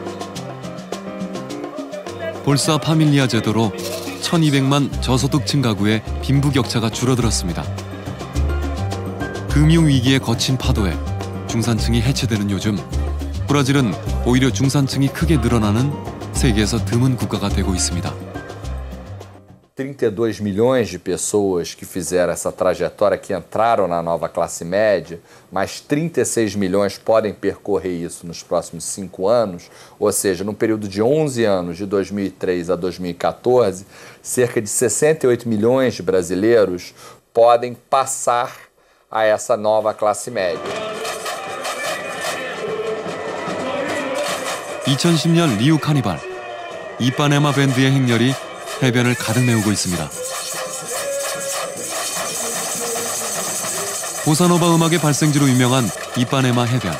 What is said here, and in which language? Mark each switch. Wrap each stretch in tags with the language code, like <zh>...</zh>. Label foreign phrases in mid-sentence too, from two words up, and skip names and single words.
<ko>볼사 파밀리아 제도로 1200만 저소득층 가구의 빈부격차가 줄어들었습니다. 금융위기의 거친 파도에 중산층이 해체되는 요즘 브라질은 오히려 중산층이 크게 늘어나는 세계에서 드문 국가가 되고 있습니다.</ko> <pt>32 milhões de pessoas que fizeram essa trajetória, que entraram na nova classe média, mais 36 milhões podem percorrer isso nos próximos 5 anos, ou seja, no período de 11 anos, de 2003 a 2014, cerca de 68 milhões de brasileiros podem passar a essa nova classe média.</pt> <ko>2010년 리우 카니발, 이빠네마 밴드의 행렬이 해변을 가득 메우고 있습니다. 보사노바 음악의 발생지로 유명한 이빠네마 해변.</ko>